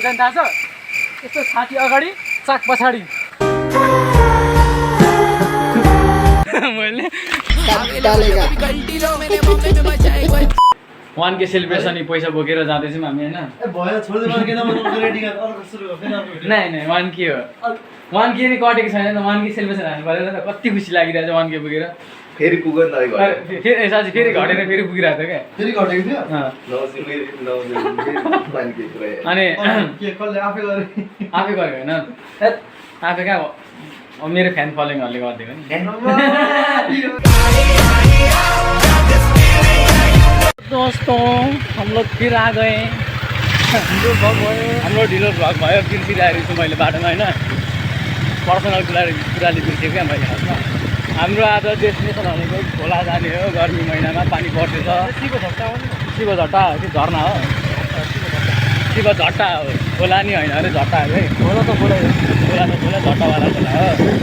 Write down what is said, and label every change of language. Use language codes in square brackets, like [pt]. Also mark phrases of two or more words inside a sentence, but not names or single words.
[ne] थाहा छ यस्तो छाती अगाडि चाक पछाडि मैले 1K सेलिब्रेसन पैसा बोकेर जाँदैछौँ हामी होइन नै 1K हो 1K नि कटेको छैन त 1K सेलिब्रेसन हाल्नु परेन त कति खुसी लागिरहेछ 1K बोकेर फेरि पुग्यो नि फेरि साँच्चै फेरि घटेर फेरि पुगिरहेको थियो क्या फेरि घटेको थियो अनि आफै गरे आफै गरेको होइन आफै कहाँ मेरो फ्यान फलोइङहरूले गरिदिएको नि [hi] दोस्तों हम लोग फिर आ गए [ne] हाम्रो ढिलो भ्लग भयो फिर आएको छु मैले बाटोमा होइन पर्सनल कुराले बिर्सेँ क्या मैले हाम्रो आज डेस्टिनेसन भनेको खोला जाने हो गर्मी महिनामा पानी पर्दैछ शिवझट्टा झर्ना हो शिवझट्टा हो खोला नि होइन अरे झट्टा अरे खोला त खोला झट्टावाला खोला हो